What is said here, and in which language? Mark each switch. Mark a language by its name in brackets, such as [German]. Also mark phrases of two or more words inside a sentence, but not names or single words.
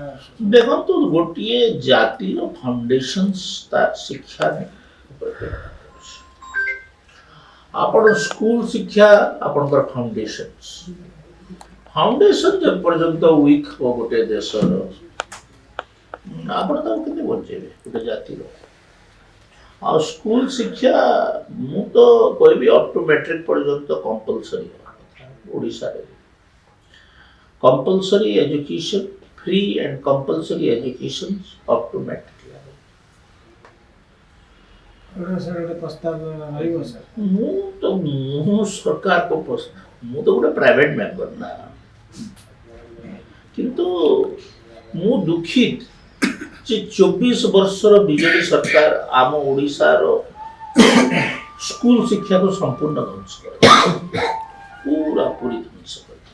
[Odia] ଦେଖନ୍ତୁ ଗୋଟିଏ ଜାତିର ଫାଉଣ୍ଡେସନ୍ସ ତାର ଶିକ୍ଷା ଉପରେ ଆପଣ ସ୍କୁଲ ଶିକ୍ଷା ଆପଣଙ୍କର ଫାଉଣ୍ଡେସନ ଯେ ପର୍ଯ୍ୟନ୍ତ ୱିକ୍ ହେବ ଗୋଟେ ଦେଶର, ଆପଣ ତାକୁ କେମିତି ବଞ୍ଚେଇବେ ଗୋଟେ ଜାତିର? ଆଉ ସ୍କୁଲ ଶିକ୍ଷା ମୁଁ ତ କହିବି [English] up to matric [Odia] ପର୍ଯ୍ୟନ୍ତ କମ୍ପଲସରି ହେବା କଥା ଓଡ଼ିଶାରେ। [English] compulsory education, free and compulsory education up to matric level. [Odia] ସାର୍ ଗୋଟେ ପ୍ରସ୍ତାବ ରହିବ ସାର୍? ମୁଁ ସରକାର ମୁଁ ତ ଗୋଟେ [English] private member [Odia] ନା, କିନ୍ତୁ ମୁଁ ଦୁଃଖିତ ଯେ 24 ବର୍ଷର ବିଜେଡି ସରକାର ଆମ ଓଡ଼ିଶାର ସ୍କୁଲ ଶିକ୍ଷାକୁ ସମ୍ପୂର୍ଣ୍ଣ ଧ୍ୱଂସ କରିଦେଇଛି, ପୁରାପୁରି ଧ୍ୱଂସ କରିଦେଇଛି।